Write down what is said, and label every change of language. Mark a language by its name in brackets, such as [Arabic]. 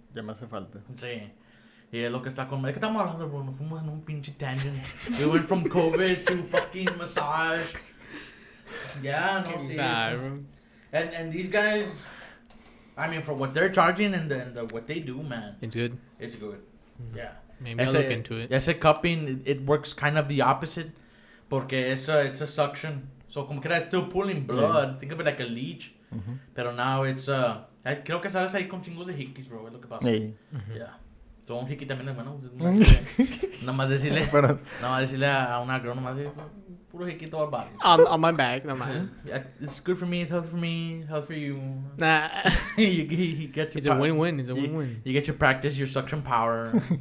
[Spanish] Ya me hace falta. Sí. Y es lo que está con... Es que estamos hablando, bro, nos fuimos en un pinche tangent. [English] We went from COVID to fucking massage. Yeah, [Spanish] no, sí. [English] And these guys, I mean, for what they're charging and what they do, man. It's good. It's good. Yeah. Maybe I'll look into it. [Spanish] Ese [English] cupping, it works kind of the opposite. [Spanish] Porque [English] it's a suction. So, [Spanish] como que [English] it's still pulling blood. Yeah. Think of it like a leech. Mm-hmm. [Spanish] Pero [English] now it's... [Spanish] creo que sales ahí con chingos de hikis, bro. Es lo que pasa. Sí. [English] Yeah. [Spanish] So, un hiki también es bueno. Nada más decirle a una [English] girl, [Spanish] nomás de puro hiki todo el [English] body. On my back, no man. Yeah, it's good for me, it's healthy for me, healthy for you. Nah. you get your it's a win-win, it's a win-win. You get to practice your suction power.